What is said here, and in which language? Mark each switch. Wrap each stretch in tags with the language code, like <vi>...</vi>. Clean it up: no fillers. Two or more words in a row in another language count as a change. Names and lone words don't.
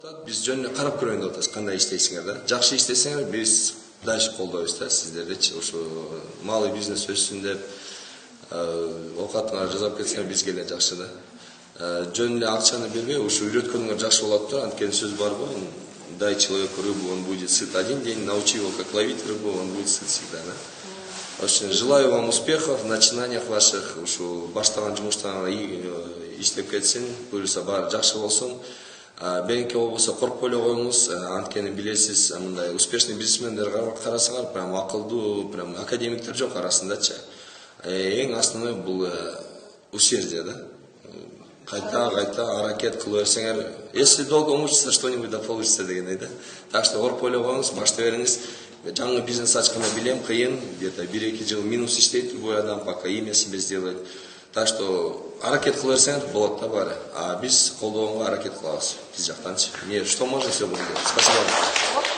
<ky>Биз жөн эле карап көрөйүн деп атабыз, кандай иштейсиңер да. Жакшы иштесеңер биз дальше колдойбуз да сиздердичи. Ушу малый бизнес өссүн деп оокатыңарды жасап кетсеңер бизге эле жакшы да. Жөн эле акчаны бербей, ушу үйрөткөнүңөр жакшы болот да. Анткени сөз бар го,</ky> <ru>дай человеку рыбу, он будет сыт один день, научи его как ловить рыбу, он будет сыт всегда, да. Очень желаю вам успехов в начинаниях ваших,</ru> <ky>ушу баштаган жумуштарыңар иштеп кетсин, буюрса баары жакшы болсун. Бенке болбосо коркпой эле коюңуз, анткени билесиз, мындай успешный бизнесмендер карасаңар, прям акылдуу, прям академиктер жок арасындачы. Эң основной бул усердие, да. Кайта аракет кыла берсеңер,</ky> <ru>если долго мучиться, что-нибудь да получится</ru> <ky>дегендей да.</ky> <ru>Так что</ru> <ky>коркпой эле коюңуз, баштай бериңиз. Жаңы бизнес ачканда билем, кыйын, где-то 1-2 жыл минус иштейт любой адам,</ky> <ru>пока имя себе сделает. Так что</ru> <ky>аракет кыла берсеңер болот да баары. А биз колдогонго аракет кылабыз. Биз жактанчы.</ky> <ru>Что можно, все будем делать. Спасибо.</ru>